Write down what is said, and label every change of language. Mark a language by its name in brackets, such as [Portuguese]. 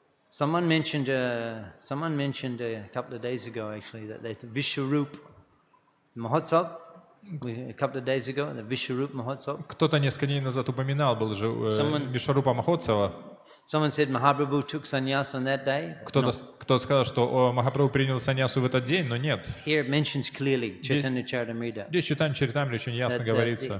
[English] Someone mentioned a couple of days ago actually that the Vishwarup Mahotsav, a couple of days ago, the Vishwarup Mahotsav. [Russian] Кто-то несколько дней назад упоминал, был же Вишварупа Махотсава. [English] Someone said Mahaprabhu took sannyas on that day. [Russian] Кто сказал, что Махапрабху принял саньясу в этот день, но нет. [English] Here it mentions clearly Chaitanya Charitamrita. [Russian] Здесь Чайтанья Чаритамрита очень ясно говорится.